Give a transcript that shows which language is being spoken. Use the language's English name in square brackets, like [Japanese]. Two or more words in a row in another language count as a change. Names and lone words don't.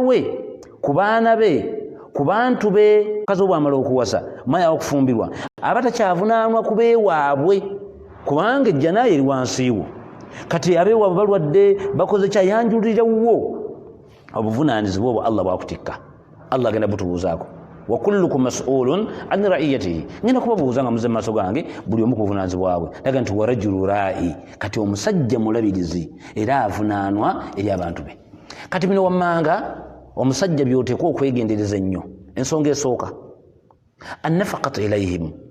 [Ganda] we ku baana be ku bantu be kazi bw'amala okuwasa maya okufumbirwa aba takyavunaanwa ku beewaabwe kubanga ejja naye eri wansi wo kati abeewaabwe balwadde bakoze kyayanjulirawo obuvunaanyizibwa obwo Allah bwakutikka Allah agenda butubuuzaako [Arabic] وكلكم مسؤول عن رعيته [Ganda] ngenda kubabuuza nga muze maaso gange buli omu ku buvunaanyizibwabwe naga nti [Arabic] والرجل راع [Ganda] kati omusajja mulabirizi era avunaanwa eri abantu be kati bino wammanga omusajja byoteekwa okwegendereza ennyo ensonga esooka [Arabic] النفقة إليهم